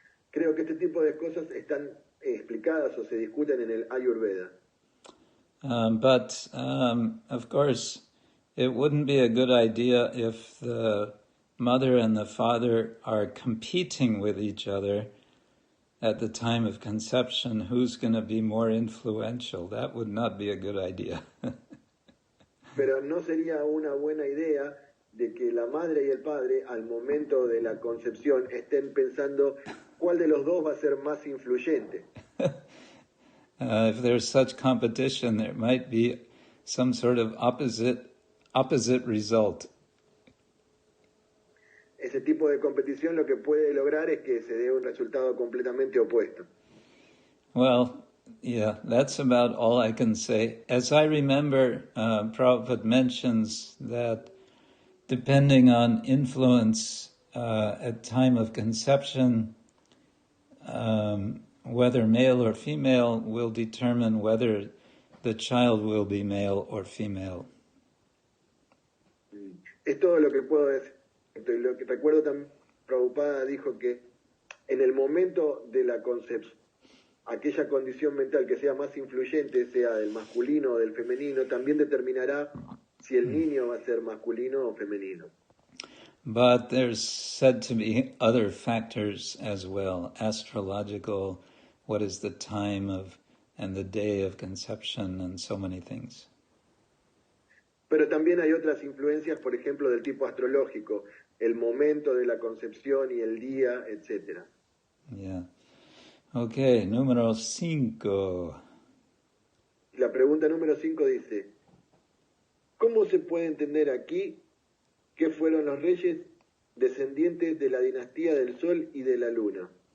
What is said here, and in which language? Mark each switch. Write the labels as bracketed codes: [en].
[es] Creo que este tipo de cosas están explicadas o se discuten en el Ayurveda. [en] But of course, it wouldn't be a good idea if the mother and the father are competing with each other at the time of conception. Who's going to be more influential? That would not be a good idea. [es] Pero no sería una buena idea de que la madre y el padre al momento de la concepción estén pensando cuál de los dos va a ser más influyente. [en] If there's such competition, there might be some sort of opposite result. [es] Ese tipo de competición lo que puede lograr es que se dé un resultado completamente opuesto. [en] Well, yeah, that's about all I can say. As I remember, Prabhupada mentions that depending on influence at time of conception, whether male or female will determine whether the child will be male or female. [es] Es todo lo que puedo decir. Lo que recuerdo también, Prabhupada dijo que en el momento de la concepción, aquella condición mental que sea más influyente, sea del masculino o del femenino, también determinará si el niño va a ser masculino o femenino. [en] But there's said to be other factors as well, astrological, what is the time of and the day of conception, and so many things. [es] Pero también hay otras influencias, por ejemplo, del tipo astrológico, el momento de la concepción y el día, etc. Yeah. Okay, número 5. La pregunta número 5 dice, ¿cómo se puede entender aquí que fueron los reyes descendientes de la dinastía del Sol y de la Luna?